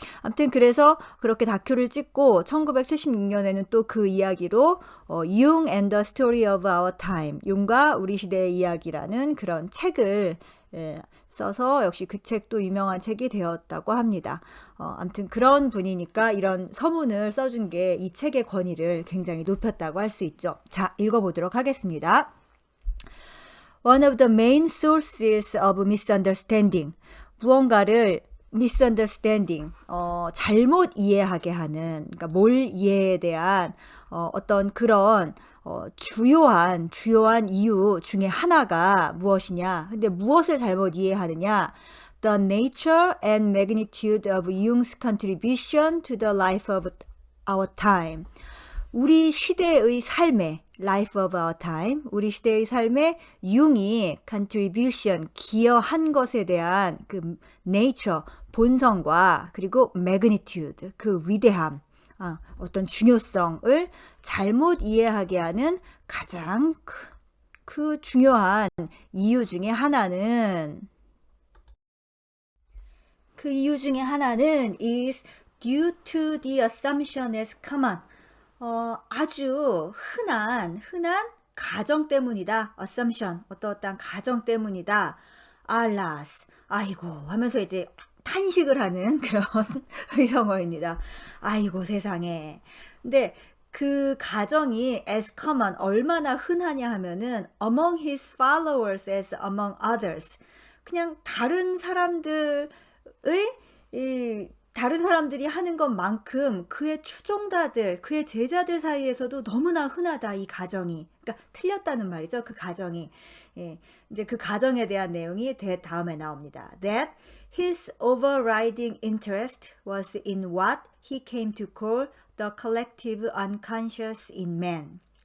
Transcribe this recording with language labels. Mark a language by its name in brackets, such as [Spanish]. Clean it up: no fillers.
[Korean] 아무튼 그래서 그렇게 다큐를 찍고 1976년에는 또 그 이야기로 융 and the Story of Our Time, 융과 우리 시대의 이야기라는 그런 책을 써서 역시 그 책도 유명한 책이 되었다고 합니다. 아무튼 그런 분이니까 이런 서문을 써준 게 이 책의 권위를 굉장히 높였다고 할 수 있죠. 자, 읽어보도록 하겠습니다. [English] One of the main sources of misunderstanding. [Korean] 무언가를 misunderstanding, 잘못 이해하게 하는, 그러니까 뭘 이해에 대한 어떤 그런 주요한 이유 중에 하나가 무엇이냐? 근데 무엇을 잘못 이해하느냐? [English] The nature and magnitude of Jung's contribution to the life of our time. [Korean] 우리 시대의 삶에 [English] life of our time, [Korean] 우리 시대의 삶에 융이 contribution, 기여한 것에 대한 그 nature, 본성과 그리고 magnitude, 그 위대함, 어떤 중요성을 잘못 이해하게 하는 가장 그 중요한 이유 중에 하나는 [English] is due to the assumption as common. [Korean] 아주 흔한 가정 때문이다. assumption, 어떠한 가정 때문이다. alas, 아이고 하면서 이제 탄식을 하는 그런 의성어입니다. 아이고 세상에. 근데 그 가정이 [English] as common, [Korean] 얼마나 흔하냐 하면은 [English] among his followers as among others. [Korean] 그냥 다른 사람들이 하는 것만큼 그의 추종자들, 그의 제자들 사이에서도 너무나 흔하다, 이 가정이. 그러니까 틀렸다는 말이죠, 그 가정이. 예, 이제 그 가정에 대한 내용이 다음에 나옵니다. [English] That his overriding interest was in what he came to call the collective unconscious in man.